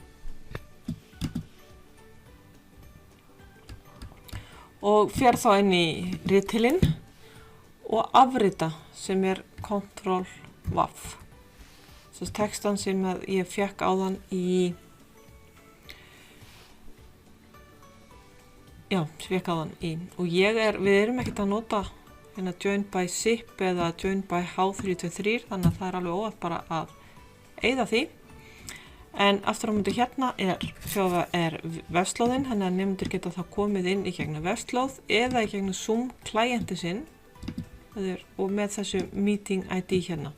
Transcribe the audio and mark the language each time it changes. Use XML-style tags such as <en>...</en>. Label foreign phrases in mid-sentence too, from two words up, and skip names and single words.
<is>Og fer þá inn í ritilinn og afrita sem er Ctrl+V. Þess textan sem ég fekk áðan í, og við erum ekkert að nota hérna</is> <en>join by zip</en> <is>eða</is> <en>join by h323,</en> <is>þannig að það er alveg óvægt bara að eyða því. En aftur á móti hérna er vefslóðin, þannig að nemendur geta þá komið inn í gegnum vefslóð eða í gegnum Zoom klienti sinn og með þessu</is> <en>meeting ID</en> <is>hérna.</is>